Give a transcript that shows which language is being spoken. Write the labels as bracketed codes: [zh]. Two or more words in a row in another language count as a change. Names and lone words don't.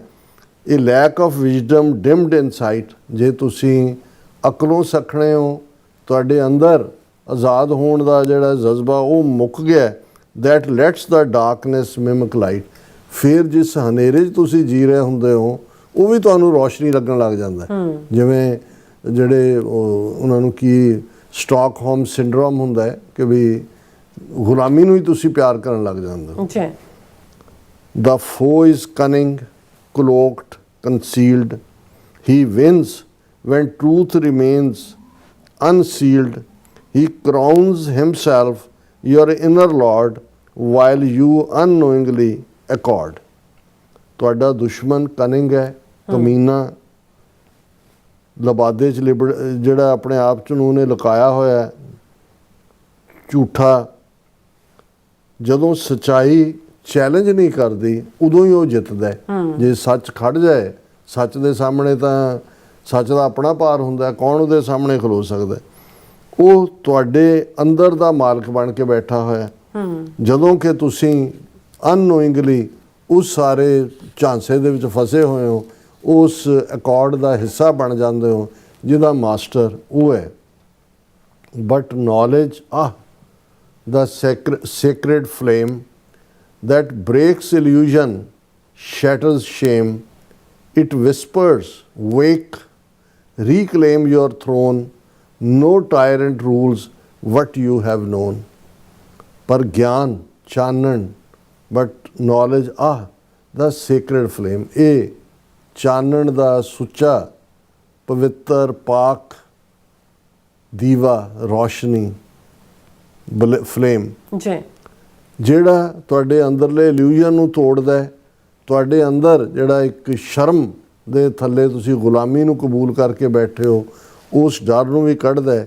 [pa] ਇਹ [en] lack of wisdom dimmed in sight, [pa] ਜੇ ਤੁਸੀਂ ਅਕਲੋਂ ਸਖਣੇ ਹੋ, ਤੁਹਾਡੇ ਅੰਦਰ ਆਜ਼ਾਦ ਹੋਣ ਦਾ ਜਿਹੜਾ ਜਜ਼ਬਾ ਉਹ ਮੁੱਕ ਗਿਆ, [en] that lets the darkness mimic light. [pa] ਫਿਰ ਜਿਸ ਹਨੇਰੇ 'ਚ ਤੁਸੀਂ ਜੀ ਰਹੇ ਹੁੰਦੇ ਹੋ ਉਹ ਵੀ ਤੁਹਾਨੂੰ ਰੋਸ਼ਨੀ ਲੱਗਣ ਲੱਗ ਜਾਂਦਾ। ਜਿਵੇਂ ਜਿਹੜੇ ਉਹਨਾਂ ਨੂੰ ਕੀ ਸਟਾਕਹੋਮ ਸਿੰਡਰੋਮ ਹੁੰਦਾ ਹੈ ਕਿ ਵੀ ਗੁਲਾਮੀ ਨੂੰ ਹੀ ਤੁਸੀਂ ਪਿਆਰ ਕਰਨ ਲੱਗ ਜਾਂਦੇ ਹੋ। [en] The foe is cunning, cloaked, concealed. He wins when truth remains unsealed. He crowns himself your inner lord while you unknowingly accord। [pa] ਤੁਹਾਡਾ ਦੁਸ਼ਮਨ ਕਨਿੰਗ ਹੈ, ਕਮੀਨਾ, ਲਬਾਦੇ 'ਚ ਜਿਹੜਾ ਆਪਣੇ ਆਪ 'ਚ ਨੂੰ ਉਹਨੇ ਲੁਕਾਇਆ ਹੋਇਆ, ਝੂਠਾ। ਜਦੋਂ ਸੱਚਾਈ ਚੈਲੰਜ ਨਹੀਂ ਕਰਦੀ ਉਦੋਂ ਹੀ ਉਹ ਜਿੱਤਦਾ। ਜੇ ਸੱਚ ਖੜ ਜਾਏ, ਸੱਚ ਦੇ ਸਾਹਮਣੇ ਤਾਂ ਸੱਚ ਦਾ ਆਪਣਾ ਭਾਰ ਹੁੰਦਾ, ਕੌਣ ਉਹਦੇ ਸਾਹਮਣੇ ਖਲੋ ਸਕਦਾ? ਉਹ ਤੁਹਾਡੇ ਅੰਦਰ ਦਾ ਮਾਲਕ ਬਣ ਕੇ ਬੈਠਾ ਹੋਇਆ। ਜਦੋਂ ਕਿ ਤੁਸੀਂ ਅਨਨੋਇੰਗਲੀ ਉਸ ਸਾਰੇ ਝਾਂਸੇ ਦੇ ਵਿੱਚ ਫਸੇ ਹੋਏ ਹੋ, ਉਸ ਅਕੋਰਡ ਦਾ ਹਿੱਸਾ ਬਣ ਜਾਂਦੇ ਹੋ ਜਿਹਦਾ ਮਾਸਟਰ ਉਹ ਹੈ। [en] but knowledge the sacred flame that breaks illusion, shatters shame. It whispers, wake, reclaim your throne. No tyrant rules what you have known. [pa] ਪਰ ਗਿਆਨ ਚਾਨਣ, [en] but knowledge the sacred flame, [pa] ਇਹ ਚਾਨਣ ਦਾ ਸੁੱਚਾ ਪਵਿੱਤਰ ਪਾਕ ਦੀਵਾ, ਰੋਸ਼ਨੀ, ਫਲੇਮ ਜੀ, ਜਿਹੜਾ ਤੁਹਾਡੇ ਅੰਦਰਲੇ ਇਲੂਜ਼ਨ ਨੂੰ ਤੋੜਦਾ ਹੈ। ਤੁਹਾਡੇ ਅੰਦਰ ਜਿਹੜਾ ਇੱਕ ਸ਼ਰਮ ਦੇ ਥੱਲੇ ਤੁਸੀਂ ਗੁਲਾਮੀ ਨੂੰ ਕਬੂਲ ਕਰਕੇ ਬੈਠੇ ਹੋ, ਉਸ ਡਰ ਨੂੰ ਵੀ ਕੱਢਦਾ ਹੈ।